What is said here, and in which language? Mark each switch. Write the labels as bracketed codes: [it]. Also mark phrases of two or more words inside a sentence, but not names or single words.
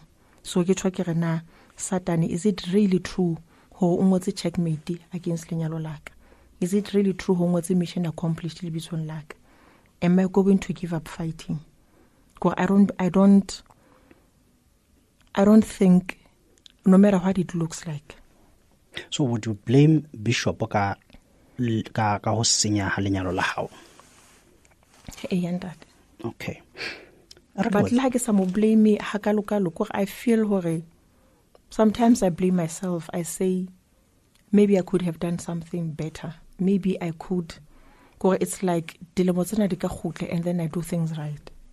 [st] So ke tshwa ke re na Satan, [en] is it really true [st] ho o ngotse [en] checkmate against [st] lenyalo la ka? [en] Is it really true [st] ho ngotse [en] mission accomplished [st] le bitsong la ka? [en] Am I going to give up fighting? Because I don't think, no matter what it looks like. So would you blame [st] Bishop ka ho senya ha lenyalo la hao? [en] Okay. But like some blame me hakalo, I feel hore sometimes I blame myself. I say maybe I could have done something better. Maybe I could. It's like and then I do things right.